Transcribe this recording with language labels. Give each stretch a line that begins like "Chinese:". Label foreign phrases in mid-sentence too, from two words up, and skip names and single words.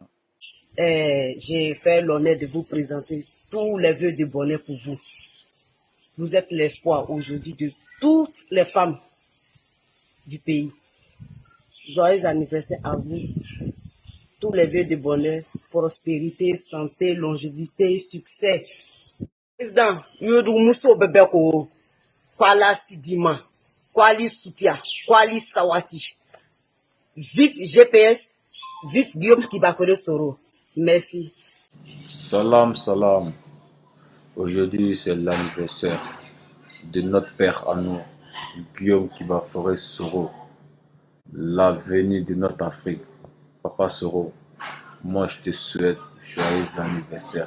French: J'ai fait l'honneur de vous présenter tous les vœux de bonheur pour vous. Vous êtes l'espoir aujourd'hui de toutes les femmes du pays. Joyeux anniversaire à vous. Tous les vœux de bonheur, prospérité, santé, longévité, succès. Président, Yodu Mousso Bebeko, Kwala Sidima, Kwali Soutia, Kwali Sawati. Vive GPS, vive Guillaume Kibakode Soro. Merci.
Arabic: Salam, salam.
French: Aujourd'hui, c'est l'anniversaire de notre père à nous, Guillaume Kibakode Soro. L'avenir de notre Afrique. Papa Soro, moi je te souhaite joyeux anniversaire.